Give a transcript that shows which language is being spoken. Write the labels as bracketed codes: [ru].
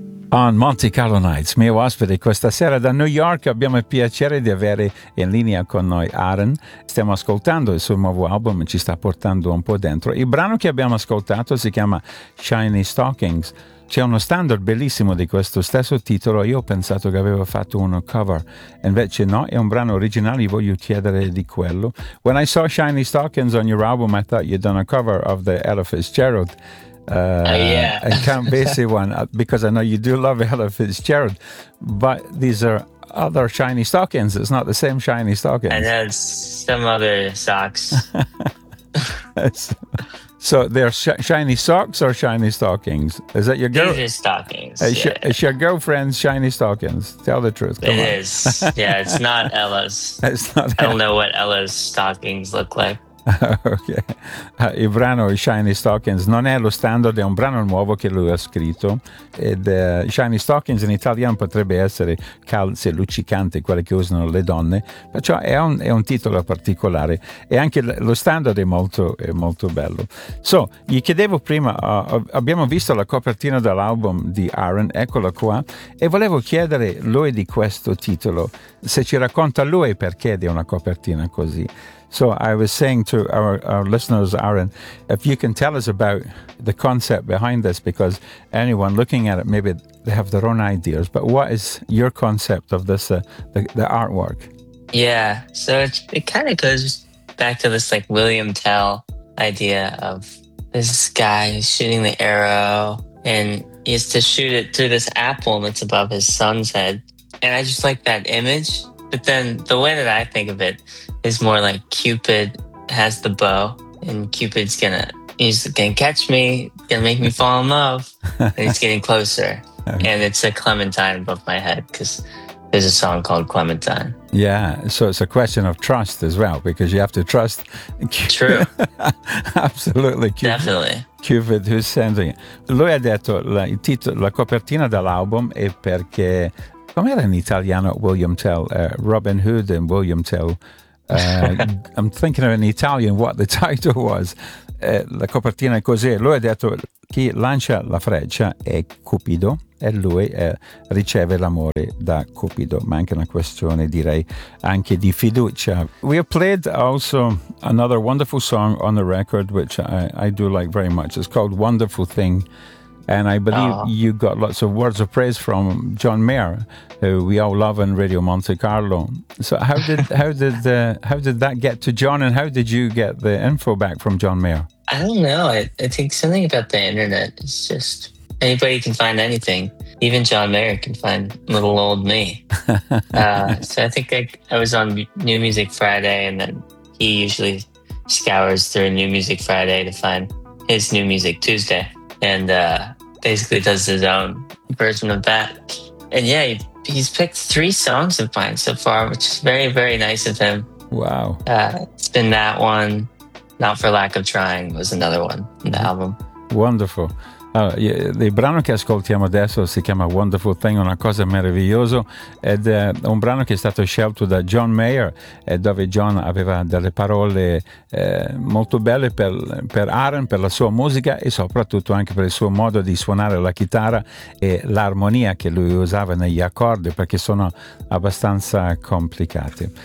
[it] On Monte Carlo Nights, mio ospite questa sera da New York, abbiamo il piacere di avere in linea con noi Aaron. Stiamo ascoltando il suo nuovo album e ci sta portando un po' dentro. Il brano che abbiamo ascoltato si chiama Shiny Stockings. C'è uno standard bellissimo di questo stesso titolo. Io ho pensato che avevo fatto uno cover, invece no, è un brano originale. Io voglio chiedere di quello. [en] When I saw Shiny Stockings on your album, I thought you'd done a cover of the Ella Fitzgerald. Yeah. I can't base one because I know you do love Ella Fitzgerald, but these are other shiny stockings. It's not the same shiny stockings. I know, it's some other socks. So they're shiny socks or shiny stockings? Is that your girl? These are stockings. It's your girlfriend's shiny stockings. Tell the truth. Come it on. Is. Yeah, it's not Ella's. It's not Ella. I don't know what Ella's stockings look like. Okay. [it] Il brano Shiny Stockings non è lo standard, è un brano nuovo che lui ha scritto. Ed, Shiny Stockings in italiano potrebbe essere calze luccicanti, quelle che usano le donne, perciò è un titolo particolare e anche lo standard è molto bello. So, gli chiedevo prima, abbiamo visto la copertina dell'album di Aaron, eccolo qua, e volevo chiedere lui di questo titolo, se ci racconta lui perché di una copertina così. [en] So I was saying to our listeners, Aaron, if you can tell us about the concept behind this, because anyone looking at it, maybe they have their own ideas, but what is your concept of this, the artwork? Yeah, so it kind of goes back to this like William Tell idea of this guy shooting the arrow, and he has to shoot it through this apple that's above his son's head. And I just like that image. But then the way that I think of it is more like Cupid has the bow and Cupid's gonna, he's gonna catch me, gonna make me fall in love. And he's getting closer. And it's a clementine above my head because there's a song called Clementine. Yeah, so it's a question of trust as well, because you have to trust Cupid. True. Absolutely. Cupid. Definitely. Cupid who's sending it. [it] Lui ha detto la copertina dell'album è perché... Com'era in italiano William Tell? Robin Hood and William Tell. [en] I'm thinking of in Italian what the title was. [it] La copertina è così. Lui ha detto chi lancia la freccia è Cupido e lui riceve l'amore da Cupido. Ma anche una questione, direi, anche di fiducia. [en] We have played also another wonderful song on the record, which I do like very much. It's called Wonderful Thing. And I believe you got lots of words of praise from John Mayer, who we all love on Radio Monte Carlo. So how did that get to John, and how did you get the info back from John Mayer? I don't know. I think something about the internet is just anybody can find anything. Even John Mayer can find little old me. So I think I was on New Music Friday, and then he usually scours through New Music Friday to find his New Music Tuesday. And basically does his own version of that. And yeah, he's picked three songs of mine so far, which is very, very nice of him. Wow. It's been that one, Not For Lack Of Trying was another one in the album. Wonderful. [it] Il brano che ascoltiamo adesso si chiama Wonderful Thing, una cosa meravigliosa, ed è un brano che è stato scelto da John Mayer, dove John aveva delle parole molto belle per Aaron, per la sua musica e soprattutto anche per il suo modo di suonare la chitarra e l'armonia che lui usava negli accordi, perché sono abbastanza complicati.